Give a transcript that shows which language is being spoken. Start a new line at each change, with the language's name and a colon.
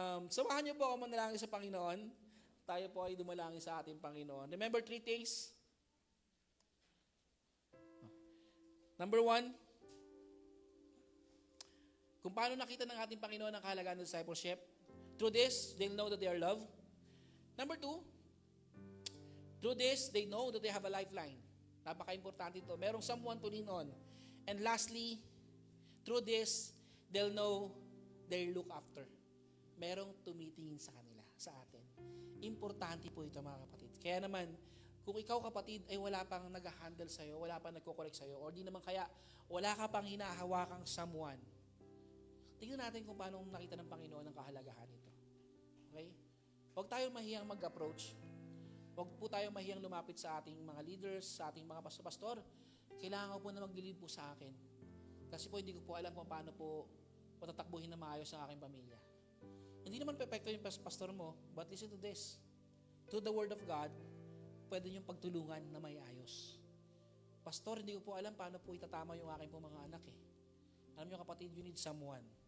Filipino: Samahan niyo po ako manalangin sa Panginoon. Tayo po ay dumalangin sa ating Panginoon.
English: Remember 3 things.
Filipino: Number 1, kung paano nakita ng ating Panginoon ang kahalagaan ng discipleship.
English: Through this, they'll know that they are loved. Number 2, through this, they know that they have a lifeline.
Filipino: Napaka-importante ito.
English: Merong someone to lean on. And lastly, through this, they'll know they look after.
Filipino: Merong tumitingin sa kanila, sa atin. Importante po ito mga kapatid. Kaya naman, kung ikaw kapatid ay wala pang nag-handle sa'yo, wala pang nagko-correct sa'yo, or di naman kaya wala ka pang hinahawakang someone, tingnan natin kung paano nakita ng Panginoon ang kahalagahan nito. Okay? Huwag tayong mahiyang mag-approach. Huwag po tayong mahiyang lumapit sa ating mga leaders, sa ating mga pastor. Kailangan ko po na mag-lead po sa akin. Kasi po hindi ko po alam kung paano po patatakbuhin na maayos ang aking pamilya. Hindi naman perfecto yung pastor mo,
English: but listen to this.
Filipino: Through the Word of God, pwede niyong pagtulungan na may ayos. Pastor, hindi ko po alam paano po itatama yung aking po mga anak eh. Alam niyo kapatid,
English: you need someone.